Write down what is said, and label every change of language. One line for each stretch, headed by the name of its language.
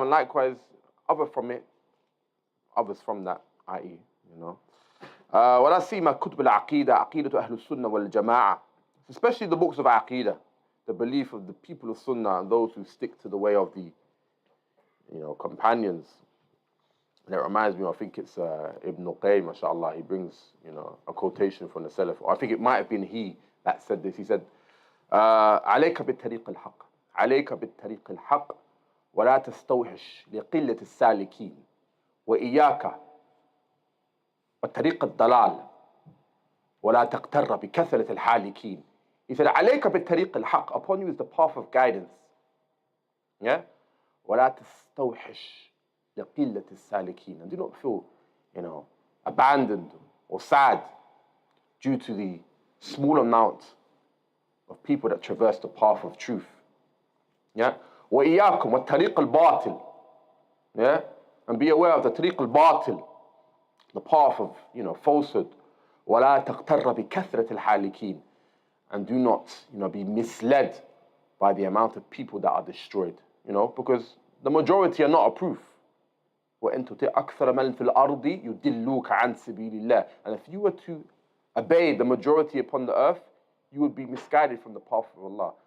English: And likewise, others from that, i.e.,
Arabic: ولا سيما كتب العقيدة عقيدة أهل السنة والجماعة,
English: especially the books of Aqidah, the belief of the people of Sunnah and those who stick to the way of the companions. And it reminds me, I think it's Ibn Qayyim, mashallah, he brings a quotation from the Salaf, or I think it might have been he that said this. He said,
Arabic: عليك بالطريق الحق عليك بالطريق الحق ولا تستوحش لقلة السالكين وإياك وطريق الضلال ولا تغتر بكثرة الحالكين.
English: He said,
Arabic: عليك بالطريق الحق.
English: Upon you is the path of guidance. Yeah?
Arabic: ولا تستوحش لقلة السالكين.
English: And do not feel, abandoned or sad due to the small amount of people that traverse the path of truth. Yeah?
Arabic: وإياكم والطريق الباطل. Yeah?
English: And be aware of the
Arabic: طريق الباطل,
English: the path of, falsehood.
Arabic: ولا تغتر بكثرة الحالكين.
English: And do not, be misled by the amount of people that are destroyed. Because the majority are not a proof.
Arabic: وَإِن تُطِعْ أَكْثَرَ مَنْ فِي الْأَرْضِ يُضِلُّوكَ عَنْ سَبِيلِ اللَّهِ.
English: And if you were to obey the majority upon the earth, you would be misguided from the path of Allah.